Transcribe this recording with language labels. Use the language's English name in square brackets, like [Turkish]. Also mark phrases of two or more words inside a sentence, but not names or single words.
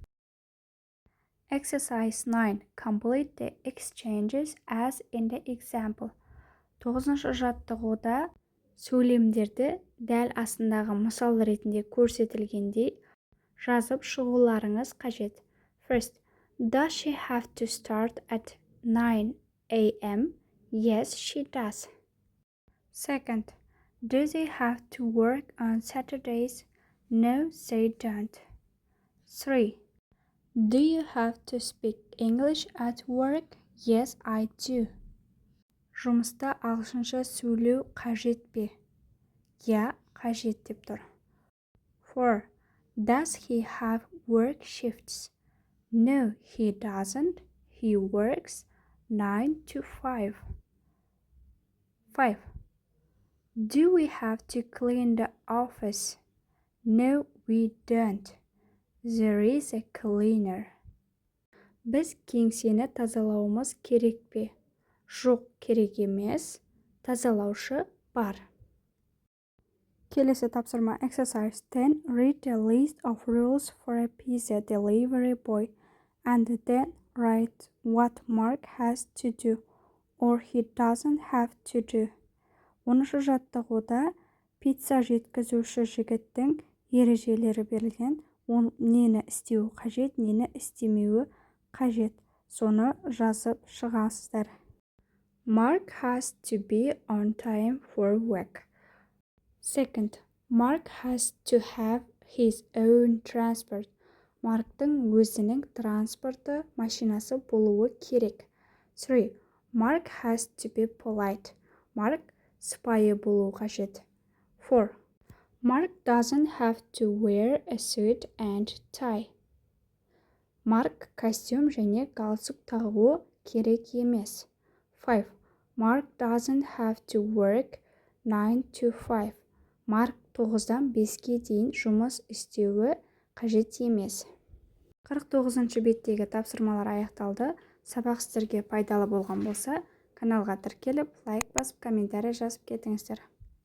[English] Exercise 9. Complete the exchanges as in the example. [Kazakh] 9-ші жаттығуда сөйлемдерді дәл астындағы мысал ретінде көрсетілгендей жазып шығуларыңыз қажет. [English] First, does she have to start at 9 a.m.? Yes, she does. Second, do they have to work on Saturdays? No, they don't. 3. Do you have to speak English at work? Yes, I do. [Kazakh] Жұмыста ағылшынша сөйлеу қажет пе? Я, қажет деп тұр. 4. [English] Does he have work shifts? No, he doesn't. He works 9 to 5. 5. Do we have to clean the office? No, we don't. There is a cleaner. [Kazakh] Біз кеңсені тазалауымыз керек пе? Жоқ, керек емес. Тазалаушы бар. Келесі тапсырма exercise 10. [English] Read the list of rules for a pizza delivery boy and then write what Mark has to do or he doesn't have to do. [Kazakh] 10-шы жаттығуда пицца жеткізуші жігіттің ережелері берілген. Он нені істеуі қажет, нені істемеуі қажет. Соны жазып шығасыздар. [English] Mark has to be on time for work. Second, Mark has to have his own transport. [Kazakh] Марктың өзінің транспорты машинасы болуы керек. [English] 3. Mark has to be polite. [Kazakh] Марк сыпайы болуы қажет. [English] 4. Mark doesn't have to wear a suit and tie. [Kazakh] Марк костюм және галстук тағуы керек емес. [English] 5. Mark doesn't have to work 9 to 5. [Kazakh] Марк 9-дан 5-ке дейін жұмыс істеуі қажет емес. 49-шы беттегі тапсырмалар аяқталды. Сабақ сіздерге пайдалы болған болса, каналға тіркеліп, лайк басып, комментарий жазып кетіңіздер.